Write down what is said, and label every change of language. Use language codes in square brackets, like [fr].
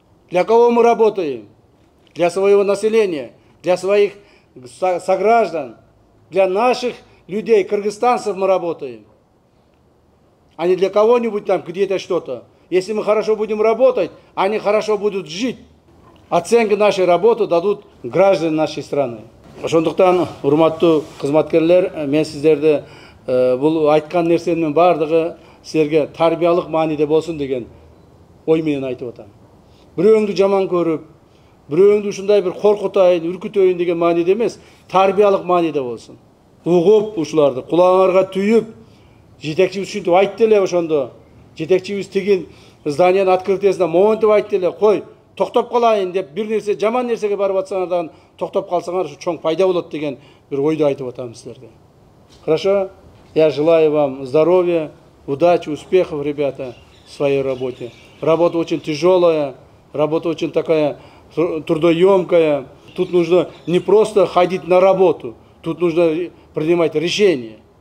[ru] Для кого мы работаем? Для своего населения, для своих сограждан, для наших людей, кыргызстанцев мы работаем. А не для кого-нибудь там где-то что-то. Если мы хорошо будем работать, они хорошо будут жить. Оценку нашей работы дадут граждане нашей страны. [ky] Ошондуктан, урматтуу кызматкерлер, мен сиздерди бул айткан нерсенин бардыгы силерге тарбиялык мааниде болсун деген ой менен айтып атам. Бирөөңдү жаман көрүп, бирөөңдү ушундай бир коркутайын, үркүтөйүн деген мааниде эмес, тарбиялык мааниде болсун. Угуп ушуларды кулагыңарга түйүп, жетекчибиз ушинтип айтты эле ошондо. Жетекчибиз тигин зданиянын открытиесине монтип айтты эле, кой, токтоп калайын деп бир нерсе жаман нерсеге барып атсаңар дагы токтоп калсаңар ушу чоң пайда болот деген бир ойду айтып атам силерге. [ru] Хорошо? Я желаю вам здоровья, удачи, успехов, ребята, в своей работе. Работа очень тяжелая, работа очень такая трудоемкая. Тут нужно не просто ходить на работу, тут нужно принимать решения.